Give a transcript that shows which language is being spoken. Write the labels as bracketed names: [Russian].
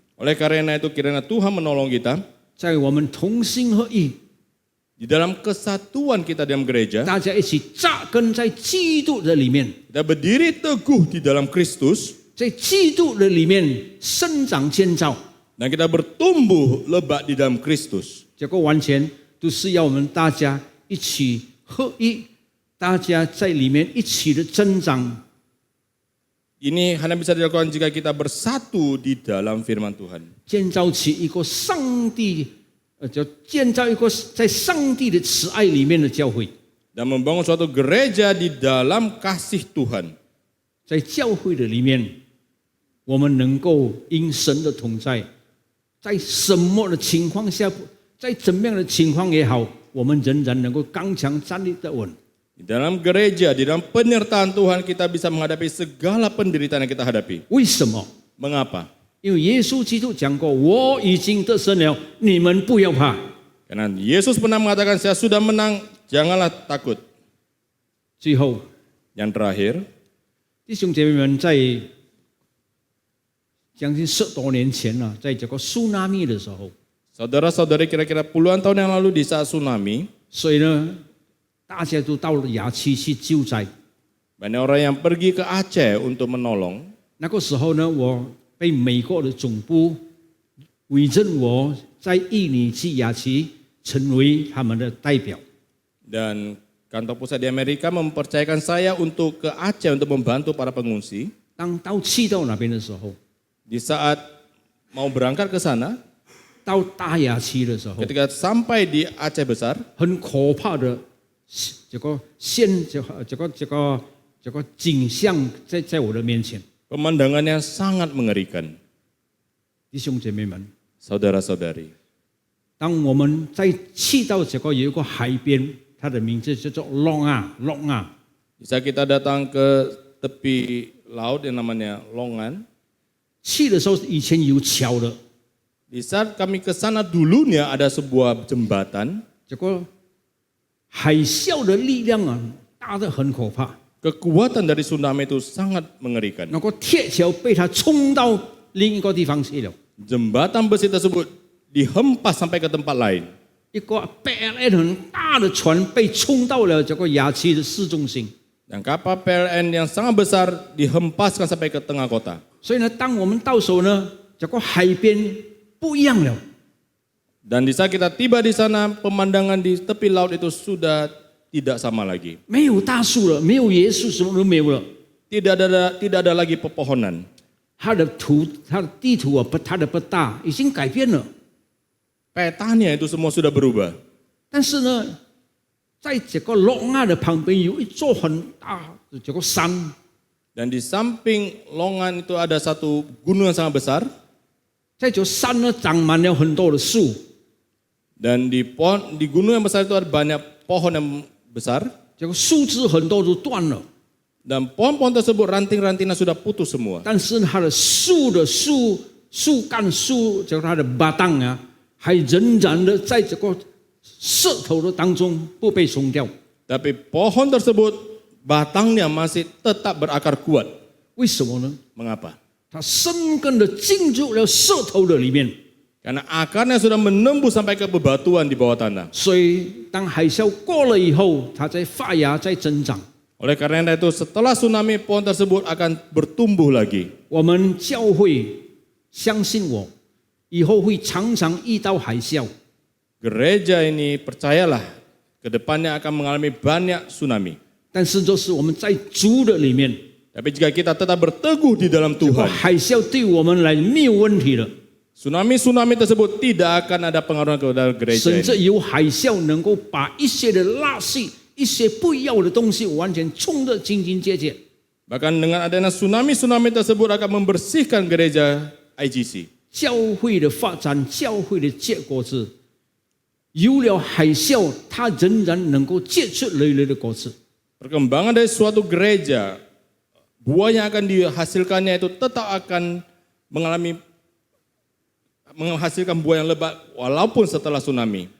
[Indonesian] Oleh karena itu kiranya Tuhan menolong kita. [Chinese] 在我们同心合意， [Indonesian] Di dalam kesatuan kita dalam gereja, [Chinese] 大家一起扎根在基督的里面， [Indonesian] kita berdiri teguh di dalam Kristus, [Chinese] 在基督的里面生长建造。 [Indonesian] dan kita bertumbuh lebat di dalam Kristus. [Chinese] 这个完全都是要我们大家一起合一，大家在里面一起的增长。 [Indonesian] Ini hanya bisa dilakukan jika kita bersatu di dalam firman Tuhan. [Chinese] 建造起一个上帝叫建造一个在上帝的慈爱里面的教会。 [Indonesian] dan membangun suatu gereja di dalam kasih Tuhan. [Chinese] 在教会的里面，我们能够因神的同在，在什么的情况下，在怎么样的情况也好，我们仍然能够刚强站立得稳。 [Indonesian] Di dalam gereja, di dalam penyertaan Tuhan kita bisa menghadapi segala penderitaan yang kita hadapi. [Chinese] 为什么？ [Indonesian] Mengapa? [Chinese] 因为耶稣基督讲过：“我已经得胜了，你们不要怕。” [Indonesian] Karena Yesus pernah mengatakan, saya sudah menang, janganlah takut. [Chinese] 最后， [Indonesian] Yang terakhir, [Chinese] 弟兄姐妹们，在将近10多年前了，在这个苏纳米的时候， [Indonesian] saudara-saudari kira-kira puluhan tahun yang lalu di saat tsunami, [Chinese] 所以呢，大家都到了雅区去救灾。 [Indonesian] banyak orang yang pergi ke Aceh untuk menolong. [Chinese] 那个时候呢，我被美国的总部委任我在印尼去雅区成为他们的代表。 [Indonesian] Dan kantor pusat di Amerika mempercayakan saya untuk ke Aceh untuk membantu para pengungsi. [Chinese] 当去到那边的时候， [Indonesian] Di saat mau berangkat ke sana, [Chinese] 到大雅区的时候， [Indonesian] ketika sampai di Aceh Besar, [Chinese] 很可怕的这个景象在我的面前。 [Indonesian] pemandangan yang sangat mengerikan. [Chinese] 弟兄姐妹们， [Indonesian] Saudara-saudari, [Chinese] 当我们去到这个有一个海边，它的名字叫做Longa。 [Indonesian] di saat kita datang ke tepi laut yang namanya Longan, [Chinese] 去的时候以前有桥的， [Indonesian] di saat kami ke sana dulunya ada sebuah jembatan, [Chinese] 这个海啸的力量啊，大得很可怕。 [Indonesian] kekuatan dari tsunami itu sangat mengerikan. [Chinese] 那个铁桥被它冲到另一个地方去了， [Indonesian] Jembatan besi tersebut dihempas sampai ke tempat lain. [Chinese] 一个 PLN 很大的船被冲到了这个雅区的市中心。 [Indonesian] Dan kapal PLN yang sangat besar dihempaskan sampai ke tengah kota. [Chinese] 所以呢，当我们到手呢，这个海边不一样了。 [Indonesian] Dan di saat kita tiba di sana, pemandangan di tepi laut itu sudah tidak sama lagi. [Chinese] 没有大树了，没有椰树，什么都没有了。 [Indonesian] Tidak ada lagi pepohonan. [Chinese] 它的地图啊，它的不大，已经改变了。 [Indonesian] Petanya itu semua sudah berubah. [Chinese] 但是呢，在这个龙岸的旁边有一座很大的这个山， [Indonesian] Dan di samping Longan itu ada satu gunung yang sangat besar. [Chinese] 在这山呢长满了很多的树， [Indonesian] Dan di gunung yang besar itu ada banyak pohon yang besar. [Chinese] 这个树枝很多都断了， [Indonesian] Dan pohon-pohon tersebut ranting-rantingnya sudah putus semua. [Chinese] 但是它的树干就是它的巴当啊，还仍然的在这个石头的当中不被冲掉。 [Indonesian] Tapi pohon tersebut batangnya masih tetap berakar kuat. [Chinese] 为什么呢？ [Indonesian] Mengapa? [Chinese] 它生根的进入了石头的里面， [Indonesian] Karena akarnya sudah menembus sampai ke bebatuan di bawah tanah. [Chinese] 所以当海啸过了以后，它在发芽，在增长。 [Indonesian] Oleh karena itu setelah tsunami pohon tersebut akan bertumbuh lagi. [Chinese] 我们教会相信我，以后会常常遇到海啸。 [Indonesian] Gereja ini percayalah ke depannya akan mengalami banyak tsunami. [Chinese] 但是就是我们在主的里面， [Indonesian] Tapi jika kita tetap berteguh di dalam [Chinese] 这个 [Indonesian] Tuhan, [Chinese] 海啸对我们来没有问题的， [Indonesian] tsunami tersebut tidak akan ada pengaruh kepada gereja [Chinese] 甚 [Indonesian] ini. [Chinese] 至有海啸能够把一些的垃圾、一些不要的东西完全冲得净净洁洁。 [Indonesian] Bahkan dengan adanya tsunami tersebut akan membersihkan gereja IGC. [Chinese] 教会的发展，教会的结果子，有了海啸，它仍然能够结出累累的果子。 [Indonesian] Perkembangan dari suatu gereja, buah yang akan dihasilkannya itu tetap akan menghasilkan buah yang lebat walaupun setelah tsunami.